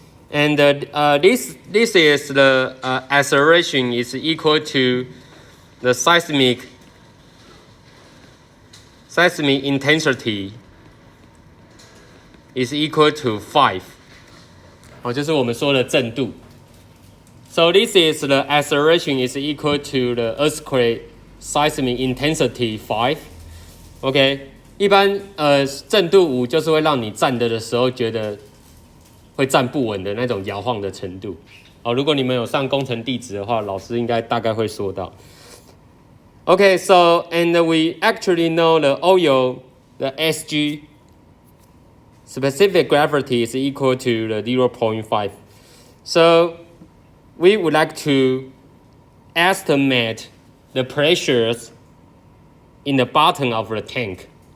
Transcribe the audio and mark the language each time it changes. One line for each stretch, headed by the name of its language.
English: And this is the acceleration is equal to the seismic intensity is equal to 5.
Chinese: 就是我们说的震度。
English: So this is the acceleration is equal to the earthquake seismic intensity 5.
Chinese: OK， 一般震度5就是会让你站的时候觉得会站不稳的那种摇晃的程度。如果你们有上工程地质的话，老师应该大概会说到。
English: Okay, so and we actually know the oil, the SG specific gravity is equal to the 0.5. So we would like to estimate the pressures in the bottom of the tank.